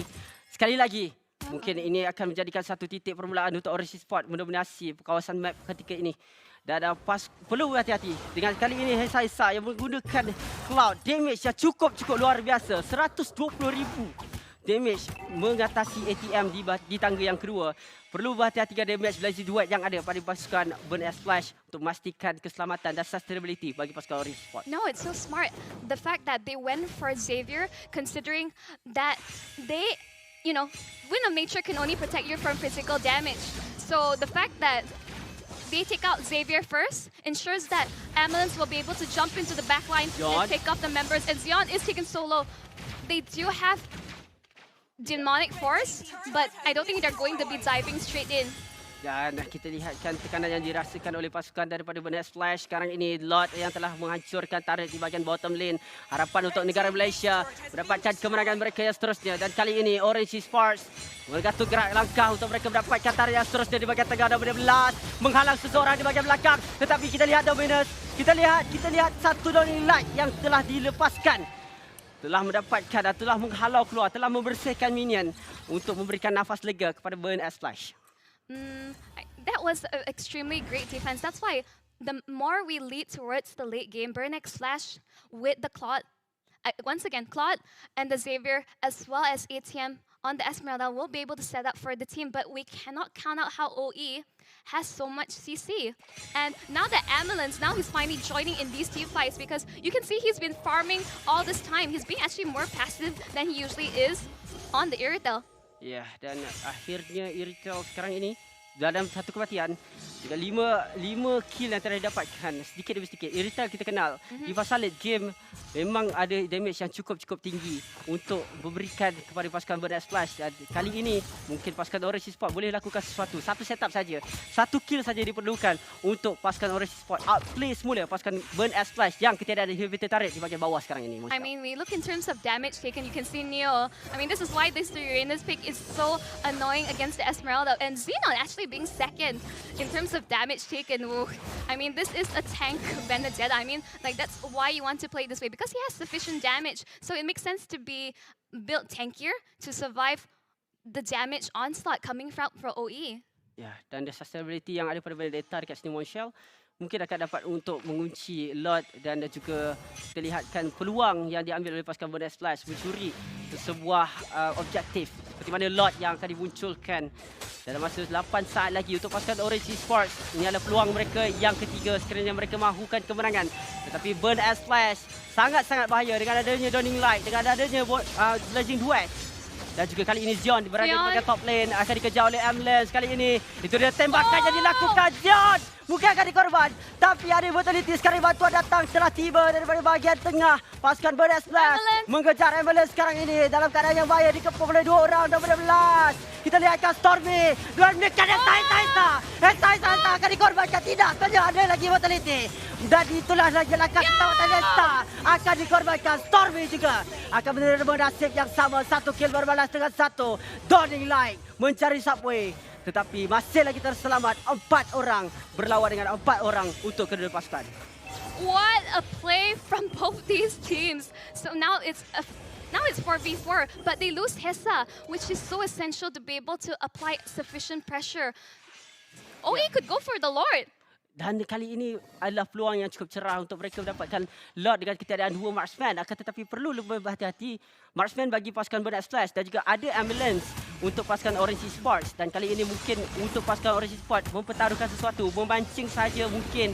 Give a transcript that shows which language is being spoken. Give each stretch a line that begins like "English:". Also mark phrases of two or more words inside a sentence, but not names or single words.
Malay: Sekali lagi, mungkin ini akan menjadikan satu titik permulaan untuk Orange Esports mendominasi kawasan map ketika ini. Dan perlu berhati-hati dengan kali ini Hesa yang menggunakan
English: cloud damage
Malay: yang cukup luar biasa, 120,000 damage mengatasi ATM di tangga yang kedua. Perlu berhati-hati dengan damage Blazy Duet yang ada pada pasukan Burn Ash Splash untuk memastikan keselamatan dan sustainability bagi pasukan Orange Esports.
English: No, it's so smart. The fact that they went for Xavier, considering that they, you know, Wind of Nature can only protect you from physical damage. So the fact that they take out Xavier first ensures that Ambulance will be able to jump into the backline and take off the members. And Xion is taken solo. They do have Demonic Force, but I don't think they're going to be diving straight in.
Malay: Dan kita lihatkan tekanan yang dirasakan oleh pasukan daripada Burn Ash Splash. Sekarang ini Lord yang telah menghancurkan turret di bahagian
English: bottom lane.
Malay: Harapan untuk negara Malaysia mendapatkan kemenangan mereka yang seterusnya. Dan kali ini Orange Esports menggatuk gerak langkah untuk mereka mendapatkan turret yang seterusnya di bahagian tengah. Dan benar-benar menghalang seseorang di bahagian belakang. Tetapi kita lihat Dominus. Kita lihat satu Dawning Light yang telah dilepaskan. Telah mendapatkan dan telah menghalau keluar. Telah membersihkan minion untuk memberikan nafas lega kepada Burn Ash Splash.
English: That was an extremely great defense. That's why the more we lead towards the late game, Burn Ash Splash with the Claude, once again, Claude and the Xavier, as well as ATM on the Esmeralda, will be able to set up for the team. But we cannot count out how OE has so much CC. And now the Ambulance, now he's finally joining in these team fights because you can see he's been farming all this time. He's been actually more passive than he usually is on the Irritel.
Malay: Ya, dan akhirnya Irritel sekarang ini dalam satu kematian dengan 5 kill yang telah didapatkan sedikit demi sedikit. Irritel kita kenal di fasa
English: late game
Malay: memang ada damage yang cukup tinggi untuk memberikan kepada pasukan Burn Ash Splash. Dan kali ini mungkin pasukan Orange Esports boleh lakukan sesuatu. Satu setup saja, satu kill saja diperlukan untuk pasukan Orange Esports outplay semula pasukan Burn Ash Splash yang ketiada ada
English: inhibitor turret
Malay: di bahagian bawah sekarang ini.
English: I mean, we look in terms of damage taken, you can see Neo. I mean, this is why this Uranus pick is so annoying against the Esmeralda. And Xenon actually being second in terms of damage taken. Ooh. I mean, this is a tank Benedetta. I mean, like, that's why you want to play this way, because he has sufficient damage. So it makes sense to be built tankier to survive the damage onslaught coming from OE.
Malay: Ya, dan
English: the sustainability
Malay: yang ada pada Benedetta dekat sini Monshell mungkin akan dapat untuk mengunci Lord dan juga kita lihatkan peluang yang diambil oleh pasukan Burn Ash Splash mencuri sebuah objektif seperti mana Lord yang akan dimunculkan dalam masa 8 saat lagi untuk pasukan Orange Esports. Ini adalah peluang mereka yang ketiga sekiranya mereka mahukan kemenangan. Tetapi Burn Ash Splash sangat-sangat bahaya dengan adanya Dawning Light, dengan adanya Blazing Duet. Dan juga kali ini Xion berada di bahagian
English: top lane
Malay: akan dikejar oleh Ambulance. Kali ini itu dia tembakan yang dilakukan Xion. Mungkin akan dikorban, tapi ada brutality. Sekarang bantuan datang telah tiba daripada bahagian tengah. Pasukan Burn Ash Splash mengejar Ambulance sekarang ini dalam keadaan yang bahaya, dikepung oleh 2 orang. Dan benar-benar kita lihatkan Stormy dengan menekan Hesa akan dikorbankan. Tidak, saja ada lagi brutality. Dan itulah lagi langkah ketawatan Hesa akan dikorbankan. Stormy juga akan menerima nasib yang sama. 1 kill berbalas dengan 1 Dawning Light mencari subway. Tetapi masih lagi terselamat 4 orang berlawan dengan 4 orang untuk kedua pasukan.
English: What a play from both these teams. So now it's 4v4, but they lose Hesa, which is so essential to be able to apply sufficient pressure. OE could go for the Lord.
Malay: Dan kali ini adalah peluang yang cukup cerah untuk mereka mendapatkan Lord dengan ketiadaan 2 marksman. Akan tetapi perlu lebih berhati-hati marksman bagi pasukan Burn Ash Splash dan juga ada Ambulance untuk pasukan Orange Esports. Dan kali ini mungkin untuk pasukan Orange Esports mempertaruhkan sesuatu, memancing saja mungkin.